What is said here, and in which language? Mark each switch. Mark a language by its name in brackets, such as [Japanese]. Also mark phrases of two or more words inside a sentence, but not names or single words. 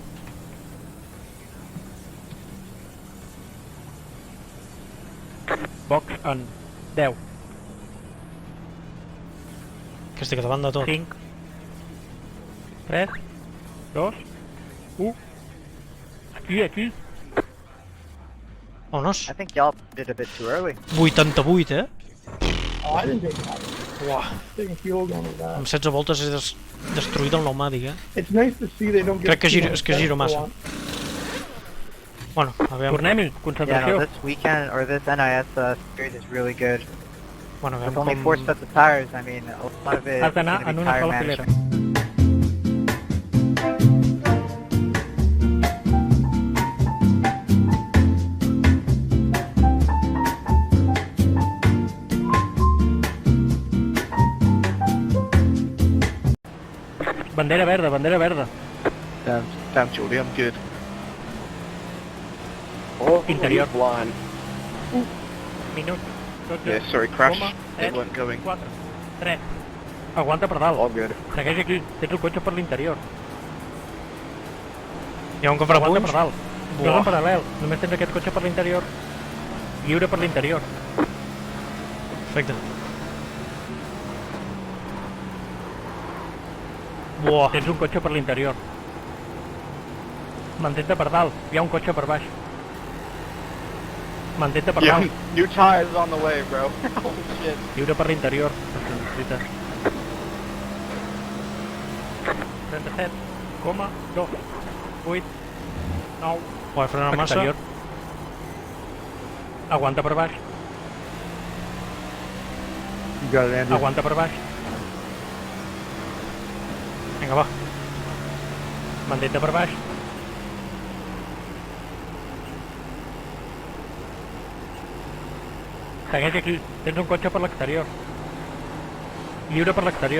[Catalan] Box en 10, Que estic davant de tot. 5, 3, 2, 1. Aquí. Vámonos. [English] I think y'all did a bit too early. 88, Oh, I didn't take that. Uah, Taking fuel going to [Catalan] amb [English] that. [Catalan] 16 voltes he destruït el pneumàtic, eh? [English] It's nice to see they don't get [Catalan] Crec que [English] too [Catalan] giro, [English] much [Catalan] és que giro [English] petrol [Catalan] massa. [English] on. [Catalan] Bueno, aviam, Tornem-hi, [English] Yeah, no, [Catalan] concentració. [English] this weekend, or this NIS series is really good. [Catalan] bueno, aviam [English] With only [Catalan] com... [English] 4 sets of tires, I mean, a lot of it Has is [Catalan] d'anar [English] going to [Catalan] en [English] be [Catalan] una [English] tire [Catalan] sola filera. [English] management. [Catalan] Bandera verda, bandera verda. [English] Damn, Jordy, I'm good. Oh, [Catalan] Interior. [English] he's blind. [Catalan] Minut. 12, [English] Yeah, sorry, crash. [Catalan] coma, [English] It [Catalan] 7, [English] weren't going. [Catalan] 4, 3. Aguanta per dalt. [English] All good. [Catalan] Segueix aquí. Tens el cotxe per l'interior. Hi ha un Aguanta contrapunys? per dalt. No és Buah. en paral·lel. Només tens aquest cotxe per l'interior. Lliure per l'interior. Perfecte. Buah, Tens un cotxe per l'interior. Mantén-te per dalt. Hi ha un cotxe per baix. Mantén-te per [English] Yeah, [Catalan] dalt. [English] new tires on the way, bro. Holy shit. [Catalan] Lliure per l'interior. Per si necessites. 37, 2, 8, 9, he frenat massa. exterior. Aguanta per baix. [English] You got it, Andrew. [Catalan] Aguanta per baix. Vinga, va. Mantén-te per baix. Segueix aquí. Tens un cotxe per l'exterior. Lliure per l'exterior.